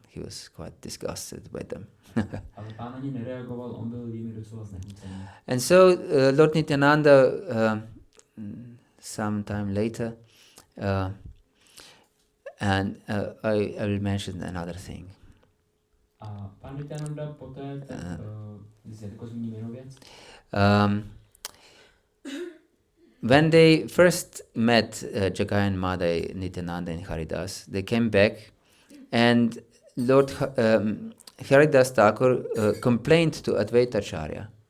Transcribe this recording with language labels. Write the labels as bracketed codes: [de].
[en] He was quite disgusted by them. [cs] Ale pán ani nereagoval, on byl jimi docela znechucený. [en] And so Lord Nityananda, some time later, and I will mention another thing. [cs] A pán Nityananda poté, jako zmíním jinou věc. [en] When they first met Jagai and Madai, Nityananda and Haridas, they came back, and Lord Haridas Thakur complained to Advaitacharya.